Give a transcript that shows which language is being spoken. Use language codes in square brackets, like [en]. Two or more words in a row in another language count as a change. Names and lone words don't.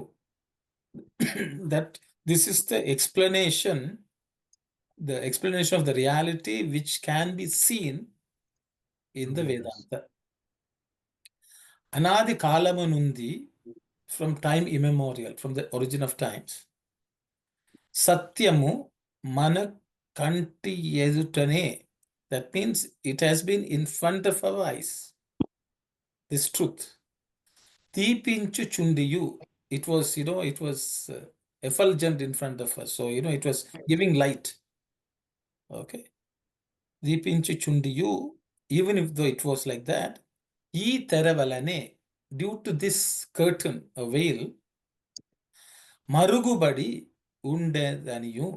[en] That this is the explanation of the reality which can be seen in the Vedanta. [te] అనాది కాలమునుండి, [en] from time immemorial, from the origin of times. [te] సత్యము మన కంటి ఎదుటనే. [en] That means it has been in front of our eyes. This truth. [te] దీపించుచుండియు. [en] It was, effulgent in front of us. So, it was giving light. Okay. [te] దీపించుచుండియు, [en] even if though it was like that, [te] ఈ తెరవలనే, [en] due to this curtain, a veil, [te] మరుగుబడి ఉండననియు.